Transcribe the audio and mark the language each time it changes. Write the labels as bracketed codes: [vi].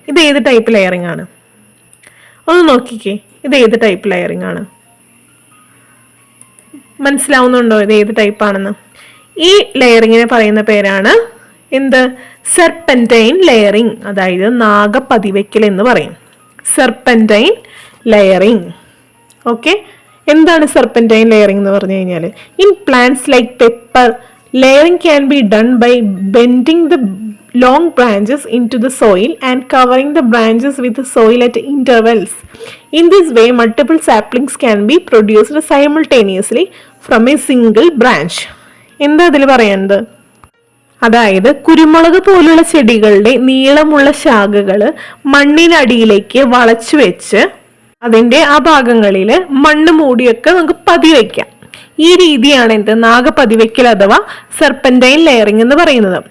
[ml] ഇത് ഏത് type layering ആണ്? ഒന്ന് നോക്കിക്കേ, ഇത് ഏത് ടൈപ്പ് ലെയറിംഗ് ആണ്? മനസ്സിലാവുന്നുണ്ടോ ഇത് ഏത് ടൈപ്പ് ആണെന്ന്? ഈ ലെയറിങ്ങിനെ പറയുന്ന പേരാണ് എന്ത്? സെർപെന്റൈൻ ലെയറിംഗ്, അതായത് നാഗപതിവയ്ക്കൽ എന്ന് പറയും. Serpentine layering. [en] okay, [ml] എന്താണ് സെർപെന്റൈൻ ലെയറിംഗ് എന്ന് പറഞ്ഞു കഴിഞ്ഞാൽ, [en] In plants like pepper layering can be done by bending the long branches into the soil and covering the branches with the soil at intervals. In this way, multiple saplings can be produced simultaneously from a single branch. [ml] എന്താ അതിൽ പറയുന്നത്? അതായത് കുരുമുളക് പോലുള്ള ചെടികളുടെ നീളമുള്ള ശാഖകൾ മണ്ണിനടിയിലേക്ക് വളച്ചു വെച്ച് അതിൻ്റെ ആ ഭാഗങ്ങളിൽ മണ്ണ് മൂടിയൊക്കെ നമുക്ക് പതിവയ്ക്കാം. ഈ രീതിയാണ് എന്ത് നാഗപതിവയ്ക്കൽ അഥവാ സെർപ്പന്റൈൻ ലെയറിംഗ് എന്ന് പറയുന്നത്.